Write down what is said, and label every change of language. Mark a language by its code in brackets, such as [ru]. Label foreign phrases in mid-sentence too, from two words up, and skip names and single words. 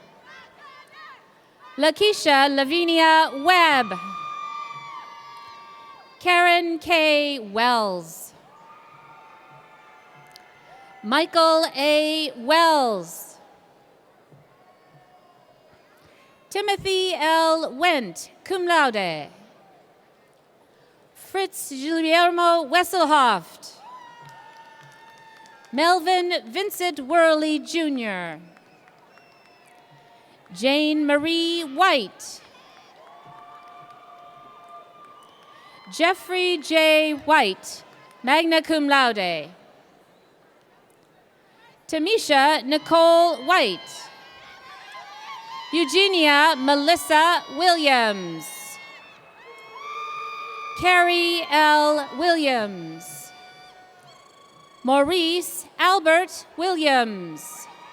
[en] Lakeisha Lavinia Webb. Karen K. Wells. Michael A. Wells. Timothy L. Wendt, [la] cum laude. [en] Fritz Guillermo Wesselhoft. Melvin Vincent Worley, Jr. Jane Marie White. Jeffrey J. White, [la] magna cum laude. [en] Tamisha Nicole White. Eugenia Melissa Williams. Carrie L. Williams. Maurice Albert Williams.